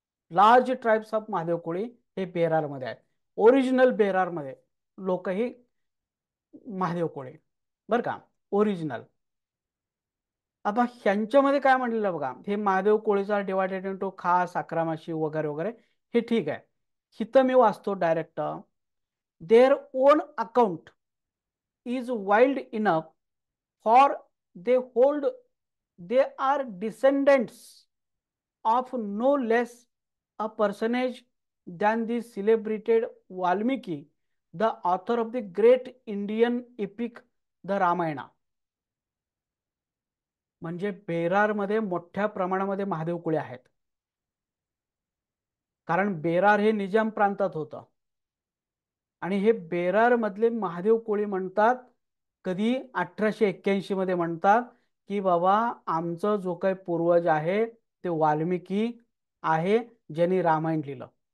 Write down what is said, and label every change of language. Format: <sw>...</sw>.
<en>large tribes of</en> <mr>Mahadev Koli हे बेरार मध्ये आहेत. ओरिजिनल बेरार मध्ये लोक ही महादेव कोळी, बर का, ओरिजिनल. आता ह्यांच्यामध्ये काय म्हटलेलं बघा, हे महादेव कोळीचा डिवायडेड इंटू खास, आक्रमाशी वगैरे वगैरे, हे ठीक आहे. हिथं मी वाचतो direct,</mr> <en>Their own account is wild enough for they hold they are descendants of no less a personage than the celebrated Valmiki, the author of the great Indian epic the Ramayana.</en> <mr>म्हणजे बेरार मध्ये मोठ्या प्रमाणामध्ये महादेव कुळे आहेत, कारण बेरार हे निजाम प्रांतात होतं. आणि हे बेरार मधले महादेव कोळी म्हणतात कधी 1881 मध्ये म्हणतात की बाबा आमचं जो काही पूर्वज आहे ते वाल्मिकी आहे ज्यांनी रामायण लिहिलं.</mr>